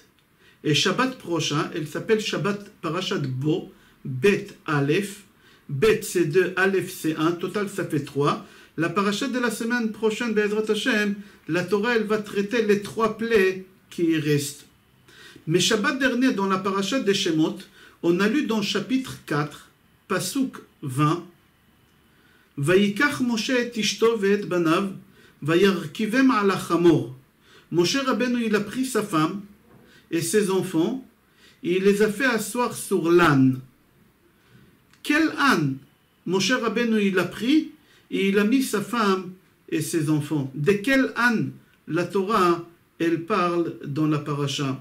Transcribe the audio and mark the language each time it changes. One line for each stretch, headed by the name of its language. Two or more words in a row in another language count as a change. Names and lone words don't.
French: Et Shabbat prochain, elle s'appelle Shabbat Parashat Bo,
Hebrew: בית אלף.
French: Bet c'est 2, Aleph c'est 1, total ça fait 3. La parashat de la semaine prochaine,
Hebrew: בעזרת השם,
French: la Torah elle va traiter les 3 plaies qui restent. Mais Shabbat dernier, dans la parashat des Shemot, on a lu dans chapitre 4,
Hebrew: פסוק 20, ויקח משה את אשתו ואת בניו, וירכבם על חמור.
French: Moshe Rabbeinu, il a pris sa femme et ses enfants, et il les a fait asseoir sur l'âne. Quel âne? Moshe Rabbeinu, il a pris, et il a mis sa femme et ses enfants. De quel âne la Torah, elle parle dans la paracha?